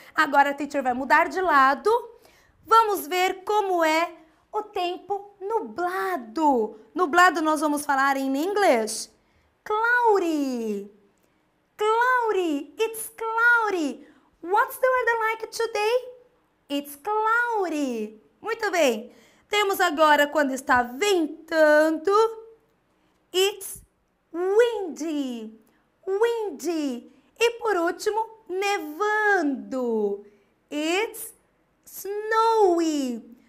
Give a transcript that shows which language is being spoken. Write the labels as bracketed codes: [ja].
[pt] Agora a teacher vai mudar de lado. Vamos ver como é o tempo nublado. Nublado nós vamos falar em inglês. [en] Cloudy. Cloudy. It's cloudy. What's the weather like today? It's cloudy. [pt] Muito bem. Temos agora quando está ventando. [en] It's windy. Windy. [pt] E por último, nevando. [en] It's snowy.